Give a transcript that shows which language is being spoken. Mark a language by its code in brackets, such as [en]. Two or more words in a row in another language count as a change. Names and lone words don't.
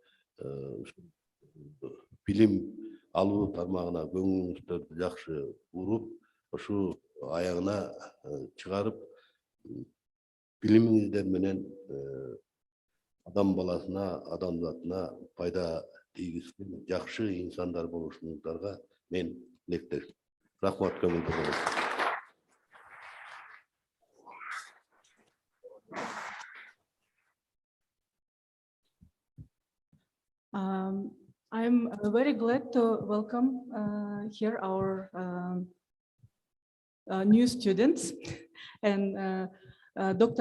[ky] билим алуу тармагына көңүлүңүздөрдү жакшы уруп, ошо аягына чыгарып, билимиңиздер менен адам баласына, адамзатына пайда тийгизген жакшы инсандар болушуңуздарга мен тилектешмин. Рахмат, көңүлдүү болуңуз. [en] I'm very glad to welcome here our new students and Dr.